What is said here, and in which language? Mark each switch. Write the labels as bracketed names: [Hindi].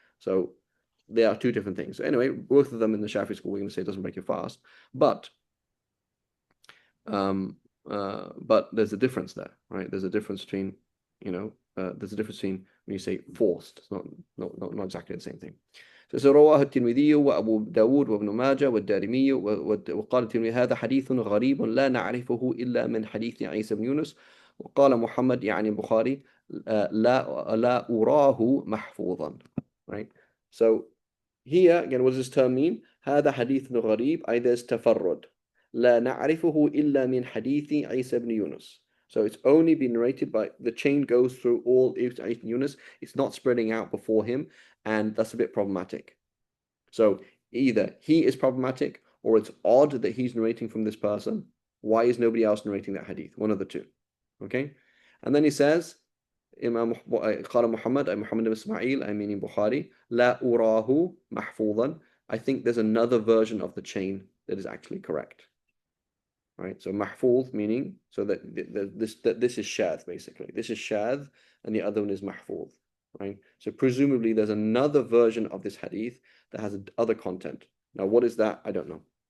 [English] So they are two different things. So anyway, both of them in the Shafi school, we're going to say it doesn't make you fast, but there's a difference there, right? There's a difference between, there's a difference between when you say forced. It's not exactly the same thing. [Arabic] So رواه الترمذي وأبو داود وابن ماجه والدارمي وقال الترمذي هذا حديث غريب لا نعرفه إلا من حديث عيسى بن يونس وقال محمد يعني البخاري لا أراه محفوظا, [English] right? So here again, what does this term mean? [Arabic] هذا حديث غريب, أي there's تفرد. لا نعرفه إلا من حديث عيسى بن يونس. [English] So it's only been narrated by the chain goes through all Isa ibn Yunus. It's not spreading out before him, and that's a bit problematic. So either he is problematic or it's odd that he's narrating from this person. Why is nobody else narrating that hadith? One of the two. Okay? And then he says, [Arabic] إمام قال محمد أي محمد بن إسماعيل [English] I mean in Bukhari [Arabic] لا أراه محفوظا. [English] I think there's another version of the chain that is actually correct. Right, so mahfuz meaning so that this is shadh basically. This is shadh and the other one is mahfuz, right? So presumably there's another version of this hadith that has other content. Now, what is that? I don't know.